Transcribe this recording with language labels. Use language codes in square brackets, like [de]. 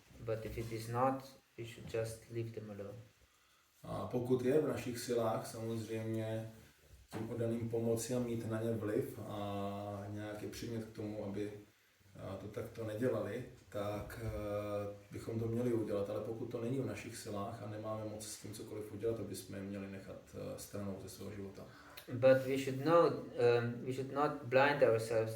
[en] But if it is not, we should just leave them alone. [cs] A pokud je v našich silách samozřejmě tím oddaným pomoci a mít na ně vliv a nějaký přimět k tomu, aby to takto nedělali, tak bychom to měli udělat, ale pokud to není v našich silách a nemáme moc s tím cokoliv udělat, to bychom je měli nechat stranou ze svého života. [en] But we should know, we should not blind ourselves.